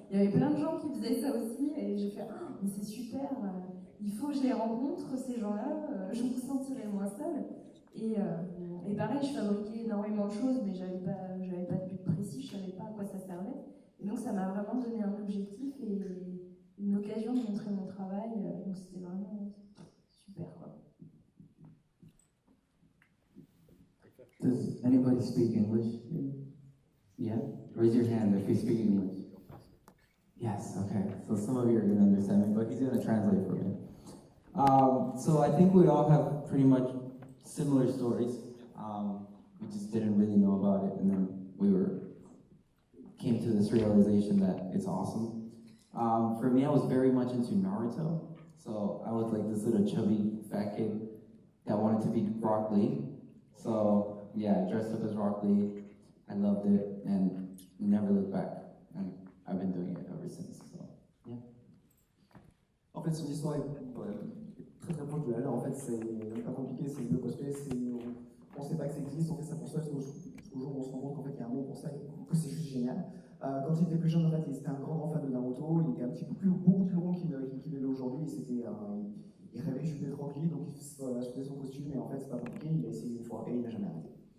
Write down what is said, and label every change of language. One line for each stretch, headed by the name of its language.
French: Il y avait plein de gens qui faisaient ça aussi, et j'ai fait « mais c'est super, il faut que je les rencontre, ces gens-là, je me sentirai moins seule. » Et pareil, je fabriquais énormément de choses, mais j'avais pas de but précis, je savais pas à quoi ça servait. Et donc ça m'a vraiment donné un objectif et une occasion de montrer mon travail. Donc c'était vraiment super, quoi.
English: Does anybody speak English? Yeah? Raise your hand if you speak English. Yes, okay. So some of you are going to understand me, but he's going to translate for me. So I think we all have pretty much similar stories. We just didn't really know about it, and then came to this realization that it's awesome. For me, I was very much into Naruto. So I was like this little chubby fat kid that wanted to be Rock Lee. So yeah, I dressed up as Rock Lee. I loved it and never looked back. And I've been doing it ever since. So yeah.
French: En fait, son histoire est très proche de la leur. En fait, c'est pas compliqué, c'est le cosplay, on sait pas que ça existe, on fait ça pour ça, jusqu'au jour où on se rend compte qu'en fait il y a un mot pour ça et que c'est juste génial. Quand il était plus jeune, en fait, il était un grand fan de Naruto, il était un petit peu beaucoup plus long qu'il ne l'est aujourd'hui, il rêvait juste d'être Rock Lee, donc il faisait son costume, et en fait c'est pas compliqué, il a essayé une fois et il n'a jamais arrêté.